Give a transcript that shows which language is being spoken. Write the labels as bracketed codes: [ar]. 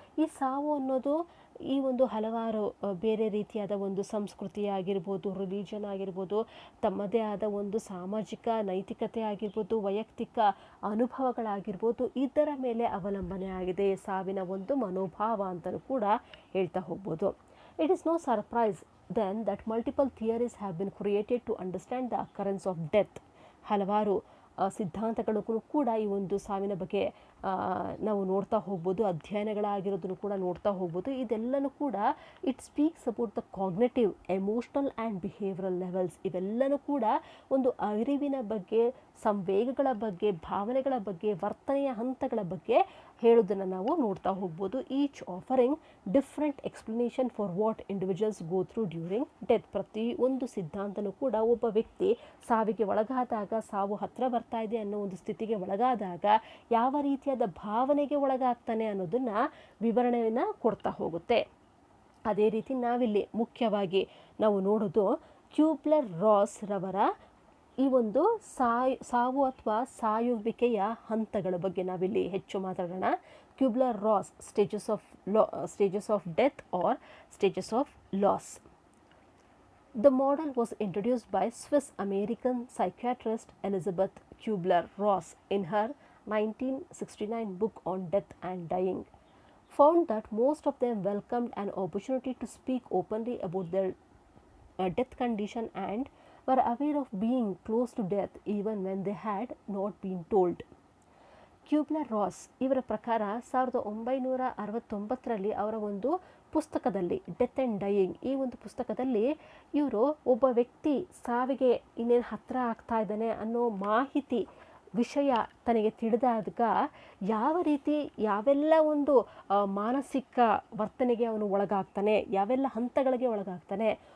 [kn] ಈ ಸಾವು ಅನ್ನೋದು ಈ ಒಂದು ಹಲವಾರು ಬೇರೆ ರೀತಿಯಾದ ಒಂದು ಸಂಸ್ಕೃತಿ ಆಗಿರ್ಬೋದು, ರಿಲಿಜನ್ ಆಗಿರ್ಬೋದು, ತಮ್ಮದೇ ಆದ ಒಂದು ಸಾಮಾಜಿಕ ನೈತಿಕತೆ ಆಗಿರ್ಬೋದು, ವೈಯಕ್ತಿಕ ಅನುಭವಗಳಾಗಿರ್ಬೋದು, ಇದರ ಮೇಲೆ ಅವಲಂಬನೆ ಆಗಿದೆ ಸಾವಿನ ಒಂದು ಮನೋಭಾವ ಅಂತಲೂ ಕೂಡ ಹೇಳ್ತಾ ಹೋಗ್ಬೋದು. [en] It is no surprise then that multiple theories have been created to understand the occurrence of death. [kn] ಹಲವಾರು ಸಿದ್ಧಾಂತಗಳಿಗೂ ಕೂಡ ಈ ಒಂದು ಸಾವಿನ ಬಗ್ಗೆ ನಾವು ನೋಡ್ತಾ ಹೋಗ್ಬೋದು, ಅಧ್ಯಯನಗಳಾಗಿರೋದನ್ನು ಕೂಡ ನೋಡ್ತಾ ಹೋಗ್ಬೋದು. ಇದೆಲ್ಲನೂ ಕೂಡ [en] It speaks about the cognitive, emotional and behavioural levels. [kn] ಇವೆಲ್ಲನೂ ಕೂಡ ಒಂದು ಅರಿವಿನ ಬಗ್ಗೆ, ಸಂವೇಗಗಳ ಬಗ್ಗೆ, ಭಾವನೆಗಳ ಬಗ್ಗೆ, ವರ್ತನೆಯ ಹಂತಗಳ ಬಗ್ಗೆ ಹೇಳೋದನ್ನು ನಾವು ನೋಡ್ತಾ ಹೋಗ್ಬೋದು. [en] Each offering different explanation for what individuals go through during death. [kn] ಪ್ರತಿಯೊಂದು ಸಿದ್ಧಾಂತನೂ ಕೂಡ ಒಬ್ಬ ವ್ಯಕ್ತಿ ಸಾವಿಗೆ ಒಳಗಾದಾಗ, ಸಾವು ಹತ್ತಿರ ಬರ್ತಾ ಇದೆ ಅನ್ನೋ ಒಂದು ಸ್ಥಿತಿಗೆ ಒಳಗಾದಾಗ ಯಾವ ರೀತಿಯಾದ ಭಾವನೆಗೆ ಒಳಗಾಗ್ತಾನೆ ಅನ್ನೋದನ್ನು ವಿವರಣೆಯನ್ನು ಕೊಡ್ತಾ ಹೋಗುತ್ತೆ. ಅದೇ ರೀತಿ ನಾವಿಲ್ಲಿ ಮುಖ್ಯವಾಗಿ ನಾವು ನೋಡೋದು ಕ್ಯೂಬ್ಲರ್-ರಾಸ್ ರವರ ಈ ಒಂದು ಸಾವು ಅಥವಾ ಸಾಯುವಿಕೆಯ ಹಂತಗಳ ಬಗ್ಗೆ ನಾವಿಲ್ಲಿ ಹೆಚ್ಚು ಮಾತಾಡೋಣ. [en] Kubler Ross stages of death are stages of loss. The model was introduced by Swiss-American psychiatrist Elizabeth Kubler-Ross in her 1969 book on death and dying, found that most of them welcomed an opportunity to speak openly about their death condition and were aware of being close to death even when they had not been told. [kn] ಕ್ಯೂಬ್ಲರ್-ರಾಸ್ ಇವರ ಪ್ರಕಾರ 1969ರಲ್ಲಿ ಅವರ ಒಂದು ಪುಸ್ತಕದಲ್ಲಿ death and dying, ಈ ಒಂದು ಪುಸ್ತಕದಲ್ಲಿ ಇವರು ಒಬ್ಬ ವ್ಯಕ್ತಿ ಸಾವಿಗೆ ಇನ್ನೇನು ಹತ್ತಿರ ಆಗ್ತಾ ಇದ್ದಾನೆ ಅನ್ನೋ ಮಾಹಿತಿ ವಿಷಯ ತನಗೆ ತಿಳಿದಾಗ ಯಾವ ರೀತಿ ಯಾವೆಲ್ಲ ಒಂದು ಮಾನಸಿಕ ವರ್ತನೆಗೆ ಅವನು ಒಳಗಾಗ್ತಾನೆ, ಯಾವೆಲ್ಲ ಹಂತಗಳಿಗೆ ಒಳಗಾಗ್ತಾನೆ,